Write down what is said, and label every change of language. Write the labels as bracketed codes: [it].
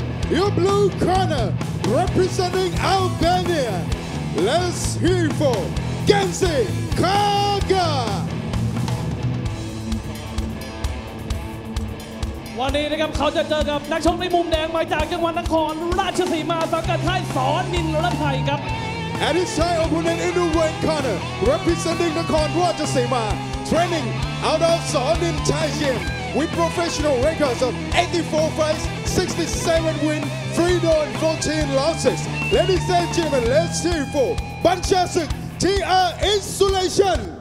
[en] your blue corner, representing Albania. Let's hear for Genki Kaka. [th] วันนี้นะครับเขาจะเจอกับนักชกในมุมแดงมาจากจังหวัดนครราชสีมาสังกัดค่ายสอนนินรัตน์ไทยครับ [en] And his Thai opponent in the red corner, representing Nakhon Ratchasima, training out of Sonin Thai Gym with professional records of 84 fights, 67 wins, 3 draws, and 14 losses. Ladies and gentlemen, let's hear for Banchasuk TR Insulation.